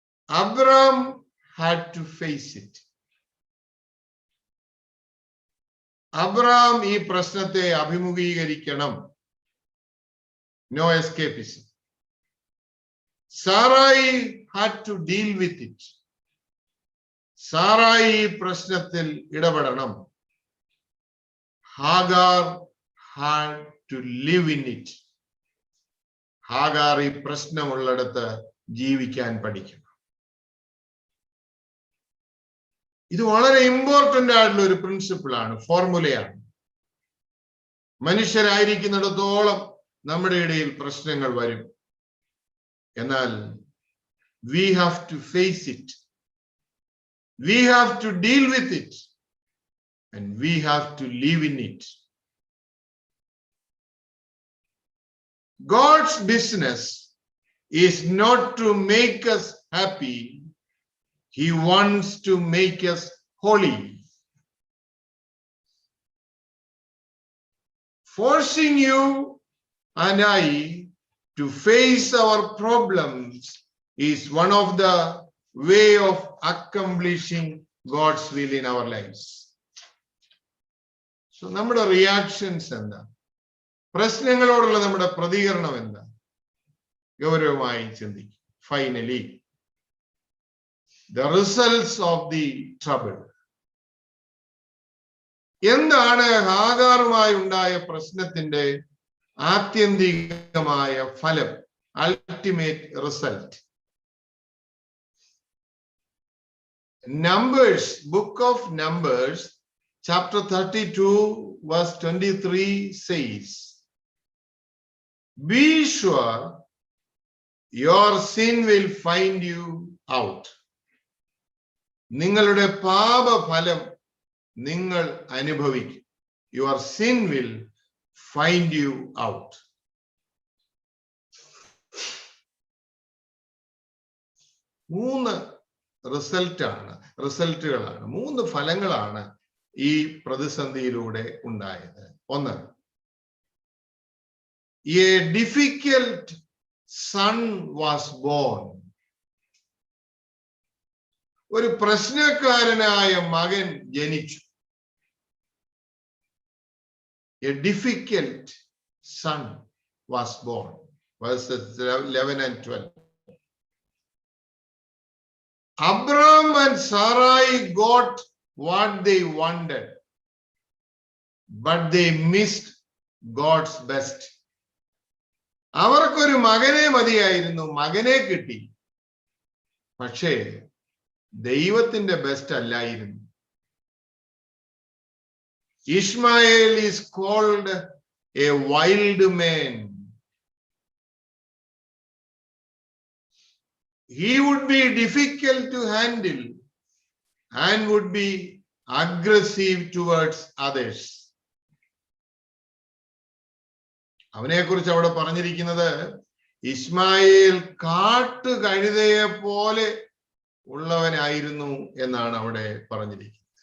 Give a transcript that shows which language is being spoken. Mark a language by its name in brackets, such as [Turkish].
[English] Abraham had to face it. [Malayalam] Abraham ഈ പ്രശ്നത്തെ അഭിമുഖീകരിക്കണം. [English] No escapism. Sarai had to deal with it. [Malayalam] സാറായി ഈ പ്രശ്നത്തിൽ ഇടപെടണം. [English] Hagar had to live in it. [Malayalam] Hagar ഈ പ്രശ്നമുള്ളിടത്ത് ജീവിക്കാൻ പഠിക്കണം. ഇത് വളരെ ഇമ്പോർട്ടന്റ് ആയിട്ടുള്ള ഒരു പ്രിൻസിപ്പിളാണ്, ഫോർമുലയാണ്. മനുഷ്യരായിരിക്കുന്നിടത്തോളം നമ്മുടെ ഇടയിൽ പ്രശ്നങ്ങൾ വരും. [English] എന്നാൽ we have to face it. We have to deal with it. And we have to live in it. God's business is not to make us happy. He wants to make us holy. Forcing you and I to face our problems is one of the way of accomplishing God's will in our lives. [Malayalam] So നമ്മുടെ reactions എന്താ? പ്രശ്നങ്ങളോടുള്ള നമ്മുടെ പ്രതികരണം എന്താ? ഗൗരവമായി ചിന്തിക്കും. [English] Finally the results of the trouble. [Malayalam] എന്താണ് ഹാഗാറുമായി ഉണ്ടായ പ്രശ്നത്തിന്റെ ആത്യന്തികമായ ഫലം? [English] Ultimate result. Numbers, book of Numbers, chapter 32, verse 23 says, be sure your sin will find you out. [Malayalam] നിങ്ങളുടെ പാപഫലം നിങ്ങൾ അനുഭവിക്കും. [English] Your sin will find you out. [Malayalam] മൂന്ന് റിസൾട്ടുകളാണ്, മൂന്ന് ഫലങ്ങളാണ് ഈ പ്രതിസന്ധിയിലൂടെ ഉണ്ടായത്. ഒന്ന്, [English] a difficult son was born. [Malayalam] ഒരു പ്രശ്നക്കാരനായ മകൻ ജനിച്ചു. [English] A difficult son was born. Verses 11 and 12. Abraham and Sarai got what they wanted, but they missed God's best. [Malayalam] അവർക്കൊരു മകനെ മതിയായിരുന്നു, മകനെ കിട്ടി, പക്ഷേ ദൈവത്തിന്റെ ബെസ്റ്റ് അല്ലായിരുന്നു. [English] Ishmael is called a wild man. He would be difficult to handle and would be aggressive towards others. [Malayalam] അവനെക്കുറിച്ച് അവിടെ പറഞ്ഞിരിക്കുന്നത് ഇസ്മായേൽ കാട്ടു കഴുതയെ പോലെ ഉള്ളവനായിരുന്നു എന്നാണ് അവിടെ പറഞ്ഞിരിക്കുന്നത്.